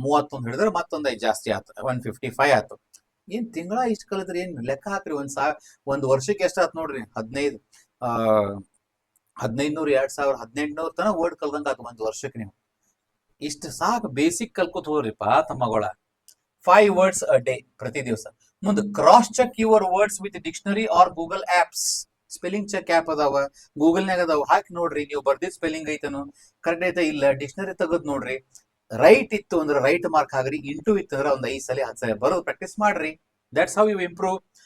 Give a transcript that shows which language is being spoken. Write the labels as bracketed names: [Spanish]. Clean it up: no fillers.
[Kannada] 31 ಹಿಡಿದ್ರೆ ಮತ್ತೊಂದು 5 ಜಾಸ್ತಿ ಆಯ್ತು, 155 ಆಯ್ತು. ಏನ್ ತಿಂಗಳ ಇಷ್ಟು ಕಲಿತ್ರಿ, ಏನ್ ಲೆಕ್ಕ ಹಾಕ್ರಿ. ಒಂದು ವರ್ಷಕ್ಕೆ ಎಷ್ಟು ಆಯ್ತು ನೋಡ್ರಿ, 15, 1500, 2000, 1800 ತನ ವರ್ಡ್ ಕಲ್ದಂಗ ಆಯ್ತು ಒಂದು ವರ್ಷಕ್ಕೆ. ನೀವು ಇಷ್ಟು ಸಾಕು, basic Calcutta ಹೋಗ್ರಿಪ್ಪ ತಮ್ಮಗಳ. [English] 5 words a day [Kannada] ಪ್ರತಿ ದಿವಸ. [English] ಮುಂದೆ cross check your words with dictionary or Google apps. [Kannada] Spelling check app ಅದಾವ, ಗೂಗಲ್ನಾಗ ಅದಾವ, ಹಾಕಿ ನೋಡ್ರಿ. ನೀವು ಬರ್ದಿದ್ ಸ್ಪೆಲ್ಲಿಂಗ್ ಐತನು ಕರೆಕ್ಟ್ ಐತೆ ಇಲ್ಲ, ಡಿಕ್ಷನರಿ ತೆಗೆದು ನೋಡ್ರಿ. ರೈಟ್ ಇತ್ತು ಅಂದ್ರೆ ರೈಟ್ ಮಾರ್ಕ್ ಹಾಕ್ರಿ, ಇಂಟು ಇತ್ತು ಅಂದ್ರೆ ಒಂದು 5 ಸಲ 10 ಸಲ ಬರೋದು ಪ್ರಾಕ್ಟೀಸ್ ಮಾಡ್ರಿ. [English] That's how you improve.